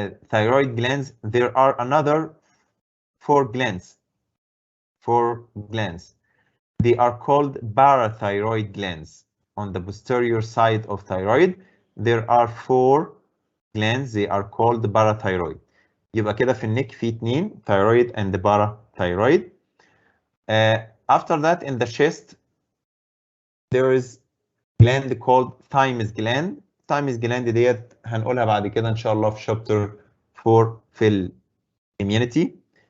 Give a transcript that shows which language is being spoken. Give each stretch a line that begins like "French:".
English: thyroid glands, there are another 4 glands. 4 glands. They are called parathyroid glands. On the posterior side of thyroid, there are 4 glands. They are called parathyroid.
Arabic: يبقى كده في النك في 2
English: thyroid and parathyroid. After that, in the chest, there is gland called thymus gland. thymus gland
Arabic: ديت هنقولها بعد كده ان شاء الله في
English: chapter 4
Arabic: في immunity.